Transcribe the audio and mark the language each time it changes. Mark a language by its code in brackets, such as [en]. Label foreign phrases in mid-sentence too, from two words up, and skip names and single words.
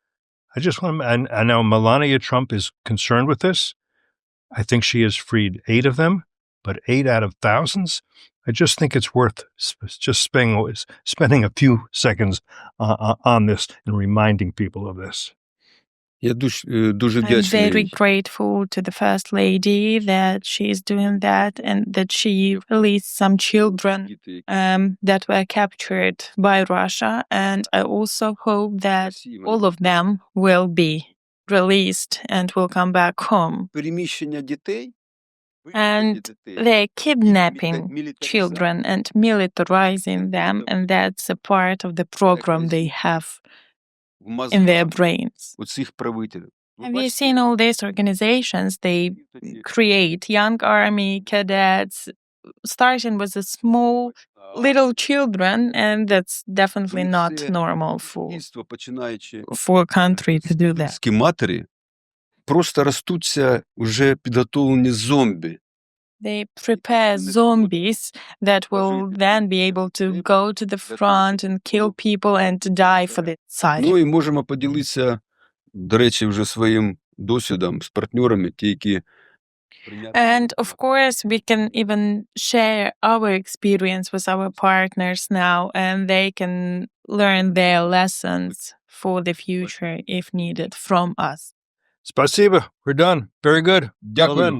[en] I know Melania Trump is concerned with this. I think she has freed 8 of them, but 8 out of thousands? I just think it's worth just spending a few seconds on this and reminding people of this. [uk] Я дуже [en] I'm [uk] вдячний. [en] very grateful to the First Lady that she is doing that and that she released some children that were captured by Russia. And I also hope that all of them will be released and will come back home. [uk] Переміщення дітей. [en] And they're kidnapping children and militarizing them, and that's a part of the program they have in their brains. [uk] У цих правителів. [en] Have you seen all these organizations? They create young army cadets, starting with the small little children, and that's definitely not normal for a country to do that. [uk] Матері просто ростуться уже підготовлені зомбі. [en] They prepare zombies that will then be able to go to the front and kill people and die for the side. [uk] Ну і можемо поділитися, до речі, вже своїм досвідом з партнерами, ті, які [en] And of course, we can even share our experience with our partners now, and they can learn their lessons for the future if needed from us. Spasiba, we're done. Very good. [uk] Дякую.